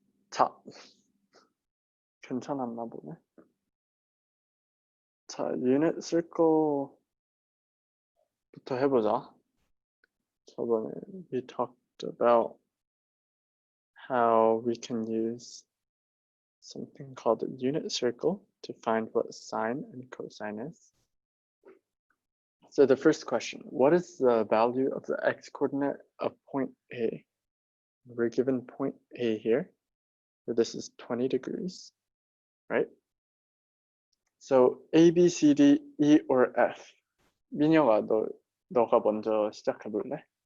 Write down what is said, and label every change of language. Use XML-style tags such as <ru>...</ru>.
<ko>자, 괜찮았나 보네. 자, 유닛 circle부터 해보자.</ko> <en>저번에 we talked about how we can use something called a unit circle to find what sine and cosine is. So the first question, what is the value of the x-coordinate of point A? We're given point A here, so this is 20 degrees, right? So A, B, C, D, E, or F.</en> <ko>민혁아, 너가 먼저 시작해볼래?</ko>